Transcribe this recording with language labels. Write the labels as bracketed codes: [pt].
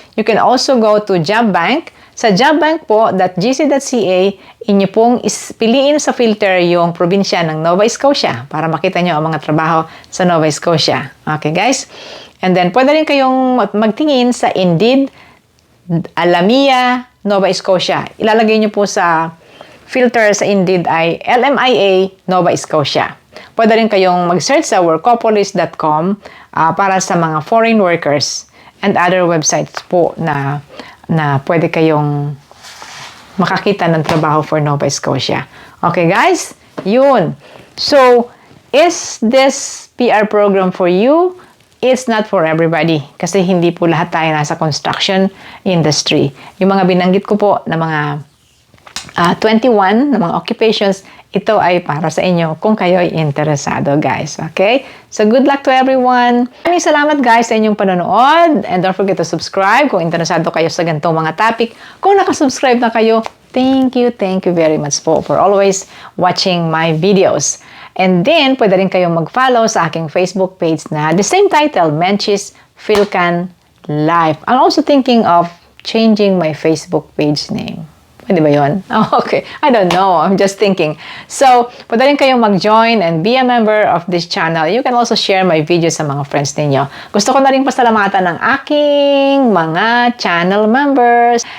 [en] You can also go to Job Bank. [tl] Sa jobbank po, .gc.ca, inyo pong piliin sa filter yung probinsya ng Nova Scotia para makita nyo ang mga trabaho sa Nova Scotia. Okay, guys? And then, pwede rin kayong magtingin sa Indeed, Alamia, Nova Scotia. Ilalagay nyo po sa filter sa Indeed ay LMIA, Nova Scotia. Pwede rin kayong mag-search sa workopolis.com para sa mga foreign workers [en] and other websites [tl] po na pwede kayong makakita ng trabaho for Nova Scotia. Okay, guys? Yun. [en] So, is this PR program for you? It's not for everybody. [tl] Kasi hindi po lahat tayo nasa construction industry. Yung mga binanggit ko po na mga 21 na mga occupations, ito ay para sa inyo kung kayo ay interesado, guys. [en] Okay? So, good luck to everyone. [tl] Maraming salamat, guys, sa inyong panonood. [en] And don't forget to subscribe [tl] kung interesado kayo sa ganitong mga topic. Kung nakasubscribe na kayo, [en] thank you very much po for always watching my videos. [tl] And then, pwede rin kayong mag-follow sa aking Facebook page na [en] the same title, [tl] Menchis Fil-Can Life. [en] I'm also thinking of changing my Facebook page name. [tl] Pwede ba yun? [en] Oh, okay. I don't know. I'm just thinking. So, [tl] pwede rin kayong mag-join [en] and be a member of this channel. You can also share my videos [tl] sa mga friends ninyo. Gusto ko na rin pasalamatan ng aking mga channel members.